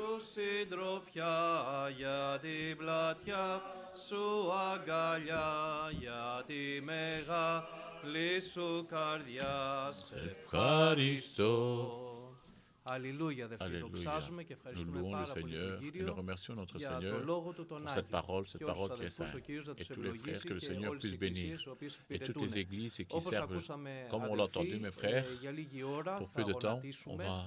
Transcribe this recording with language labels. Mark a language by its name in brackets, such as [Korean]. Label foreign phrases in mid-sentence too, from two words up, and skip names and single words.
[Greek] συντροφιά για την πλατιά σου αγκαλιά για τη μεγάλη σου καρδιά σε ευχαριστώ. [French] Alléluia, nous louons le Seigneur et nous remercions notre Seigneur pour cette parole qui est sainte. Et tous les frères, que le Seigneur puisse bénir. Et toutes les églises qui servent, comme on l'a entendu, mes frères, pour peu de temps, on va